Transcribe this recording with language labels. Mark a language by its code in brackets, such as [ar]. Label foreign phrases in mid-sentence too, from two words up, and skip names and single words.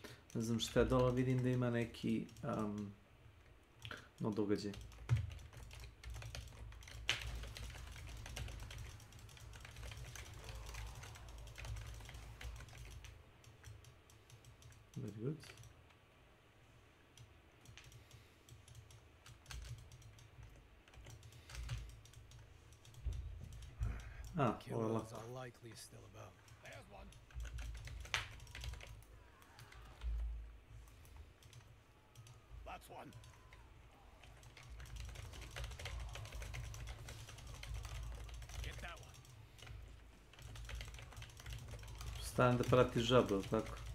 [sr] Ne znam šta je dole, vidim da ima neki no događaj. [en] Very good. [sr] Ah, ovo je lako. [en] That's one. Get that one. [sr] Stajem da pratiš žabu, ili tako?